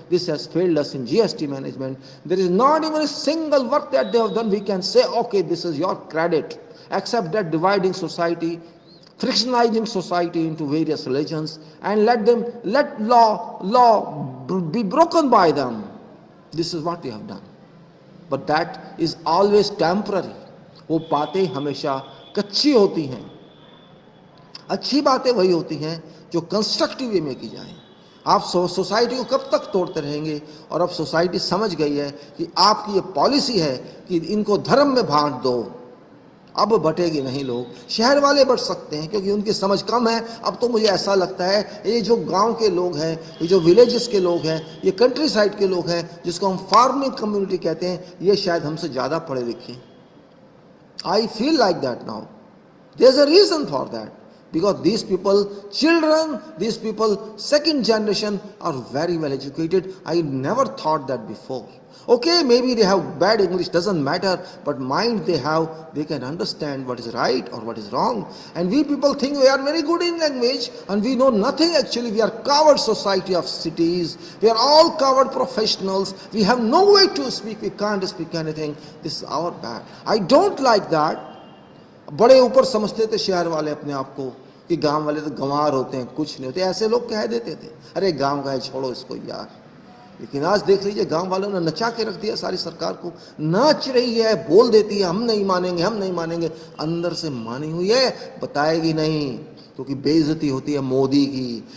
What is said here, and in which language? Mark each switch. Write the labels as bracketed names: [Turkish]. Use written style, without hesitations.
[English] This has failed us in GST management. There is not even a single work that they have done we can say, okay, this is your credit, except that dividing society, frictionalizing society into various religions, and let law be broken by them. This is what they have done. But that is always temporary. [Hindi] वो बातें हमेशा कच्ची होती हैं। अच्छी बातें वही होती हैं जो कंस्ट्रक्टिव वे में की जाएं। आप सोसाइटी को कब तक तोड़ते रहेंगे? और अब सोसाइटी समझ गई है कि आपकी ये पॉलिसी है कि इनको धर्म में बांट दो, अब बटेगी नहीं लोग। शहर वाले बट सकते हैं क्योंकि उनकी समझ कम है। अब तो मुझे ऐसा लगता है ये जो गांव के लोग हैं, ये जो विलेजेस के लोग हैं, ये कंट्री साइड के लोग हैं, जिसको हम फार्मिंग कम्युनिटी कहते हैं, ये शायद हमसे ज़्यादा पढ़े लिखे। [English] I feel like that now. There is a reason for that, because these people, children, these people, second generation are very well educated. I never thought that before. Okay, maybe they have bad English, doesn't matter, but mind they have, they can understand what is right or what is wrong. And we people think we are very good in language and we know nothing actually. We are coward society of cities. We are all coward professionals. We have no way to speak. We can't speak anything. This is our bad. I don't like that. [Hindi] बड़े ऊपर समझते थे शहर वाले अपने आप को कि गांव वाले तो गंवार होते हैं, कुछ नहीं होते, ऐसे लोग कह देते थे, अरे गांव का है छोड़ो इसको यार। लेकिन आज देख लीजिए गांव वालों ने नचा के रख दिया सारी सरकार को। नाच रही है, बोल देती है हम नहीं मानेंगे, हम नहीं मानेंगे, अंदर से मानी हुई है, बताएगी नहीं, क्योंकि बेइज्जती होती है मोदी की।